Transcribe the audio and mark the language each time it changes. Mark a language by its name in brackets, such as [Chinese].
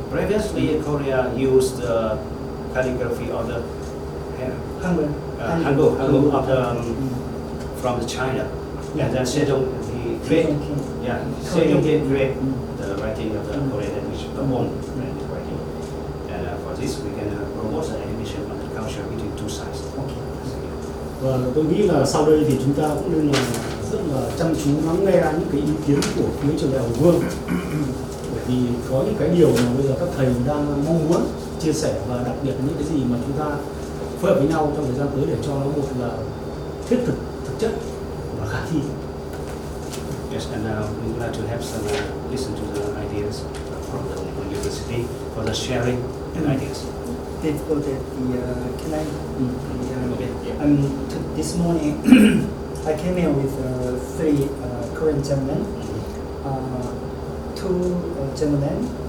[English] Previously, Korea used the calligraphy of the Hangul of the, from China, and then Sejong he create, Sejong can create the writing of the Korean language, the own writing. This we can promote the animation of the culture between two sides. [Vietnamese] Và tôi nghĩ là sau đây thì chúng ta cũng nên là rất là chăm chú lắng nghe những cái ý kiến của phía trường đại học Vương, bởi vì có những cái điều mà bây giờ các thầy đang mong muốn chia sẻ, và đặc biệt những cái gì mà chúng ta phối hợp với nhau trong thời gian tới để cho nó một là thiết thực, thực chất và khả thi. [English] Yes, and we would like to have some listen to the ideas from the university for the sharing and ideas. Can I? This morning I came here with 3 Korean gentlemen, 2 gentlemen